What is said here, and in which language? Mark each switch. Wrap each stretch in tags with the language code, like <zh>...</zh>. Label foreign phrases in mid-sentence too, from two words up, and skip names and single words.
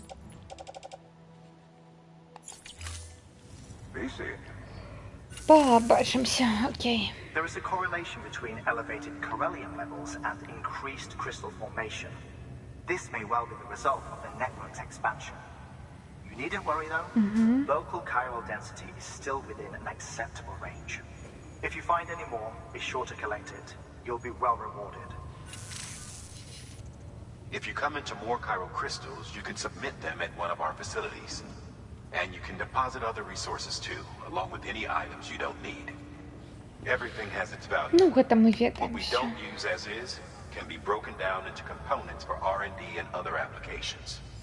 <uk>Побачимся, окей.</uk> <en>There is a correlation between elevated Corellium levels and increased crystal formation. This may well be the result of the network's expansion. You needn't worry though. Local chiral density is still within an acceptable range. If you find any more, be sure to collect it. You'll be well rewarded. If you come into more chiral crystals, you can submit them at one of our facilities. And you can deposit other resources too, along with any items you don't need. Everything has its value.</en> <be>Ну, гэта мы</be> <en>What we</en> <be>ведаем.</be> <en>don't use as is can be broken down into components for R&D and other applications.</en>